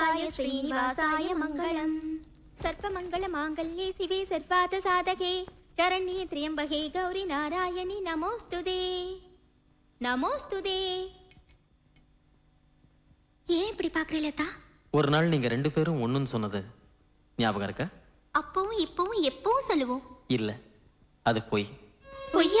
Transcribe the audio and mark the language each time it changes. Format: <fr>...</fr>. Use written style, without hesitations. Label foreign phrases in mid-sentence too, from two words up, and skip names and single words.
<sa>श्रीनिवासाय मङ्गलम् सर्वमङ्गल माङ्गल्ये शिवे सर्वार्थ साधके शरण्ये त्र्यम्बके गौरी नारायणी नमोस्तुते நமோஸ்துதே.</sa> <ta>ஏன் இப்படி பாக்குறீ லதா? ஒரு நாள் நீங்க ரெண்டு பேரும் ஒண்ணுன்னு சொன்னது ஞாபகம் இருக்கா? அப்பவும் இப்பவும் எப்பவும் சொல்லுவோம். இல்ல, அது பொய். பொய்யா?</ta>